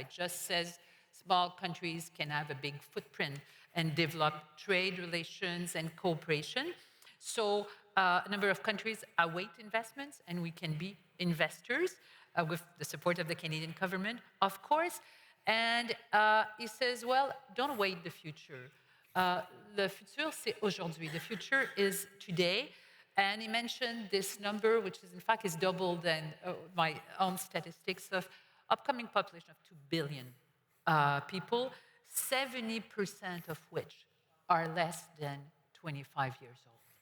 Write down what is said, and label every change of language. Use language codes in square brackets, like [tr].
[en] It just says small countries can have a big footprint and develop trade relations and cooperation. So a number of countries await investments, and we can be investors with the support of the Canadian government, of course. And he says, well, don't await the future. [fr] Le futur, c'est aujourd'hui. [en] The future is today. And he mentioned this number, which is in fact is double than my own statistics of upcoming population of 2 billion people, 70% of which are less than 25 years old.